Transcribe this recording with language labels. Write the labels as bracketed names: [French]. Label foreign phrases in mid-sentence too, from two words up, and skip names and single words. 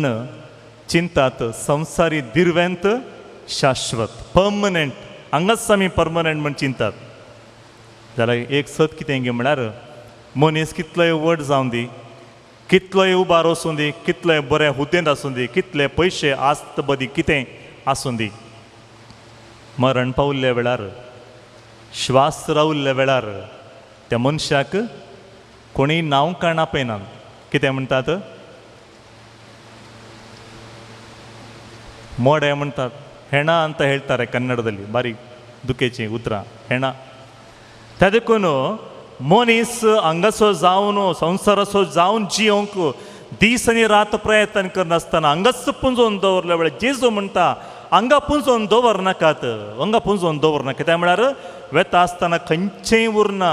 [Konkani] चिंतात संवसारी दिर्वेंत शाश्वत पर्मनंट हांगाच आमी पर्मनंट म्हण चिंतात जाल्यार एक सत कितें गे म्हळ्यार मनीस कितलोय व्हड जावं दी कितलोय उबार वचूं दी कितलोय बऱ्या हुद्देंत आसूं दी कितले पयशे आस्त बदी कितें आसूं दी मरण पावल्ल्या वेळार श्वास रावल्ल्या वेळार त्या मनशाक कोणी नांव काण आपयनात कितें म्हणटात मोडे म्हणटात [Kannada] ಹೆಣ ಅಂತ ಹೇಳ್ತಾರೆ ಕನ್ನಡದಲ್ಲಿ [Konkani] ಬಾರಿ दुखेची उतरां ಹೆಣ त्या देखून मनीस हांगासर जावन संवसाराचो जावन जियोंक दीस आनी रात प्रयत्न करनासतना हांगाच पुंजोवन दवरल्या वेळार जेजू म्हणटा हांगा पुंजोवन दवरनाकात हांगा पुंजोवन दवरनाका कित्याक म्हळ्यार वेता आसतना खंयचेंय उरना